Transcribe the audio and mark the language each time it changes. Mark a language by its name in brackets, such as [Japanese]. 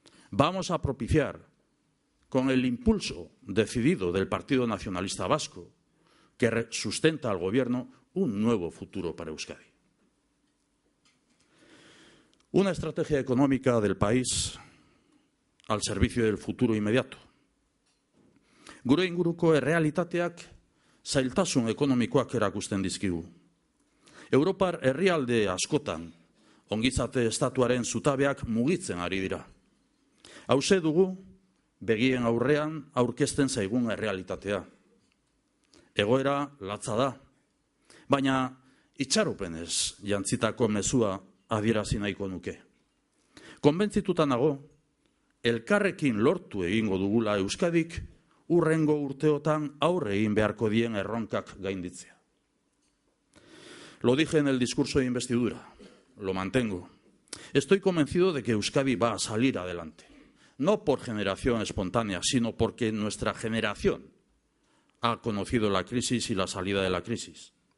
[Spanish] Vamos a propiciar, con el impulso decidido del Partido Nacionalista Vasco, que sustenta al Gobierno, un nuevo futuro para Euskadi. Una estrategia económica del país al servicio del futuro inmediato. [Basque] Gure inguruko errealitateak zailtasun ekonomikoak erakusten dizkigu. Europar herrialde askotan ongizate estatuaren zutabeak mugitzen ari dira. Hauxe dugu begien aurrean aurkezten zaigun errealitatea. Egoera latza da, baina itxaropenez jantzitako mezua adierazi nahiko nuke. Konbentzituta nago, elkarrekin lortu egingo dugula Euskadik hurrengo urteotan aurre egin beharko dien erronkak gainditzea. [Spanish] Lo dije en el discurso de investidura, lo mantengo. Estoy convencido de que Euskadi va a salir adelante. No por generación espontánea, sino porque nuestra generación ha conocido la crisis y la salida de la crisis.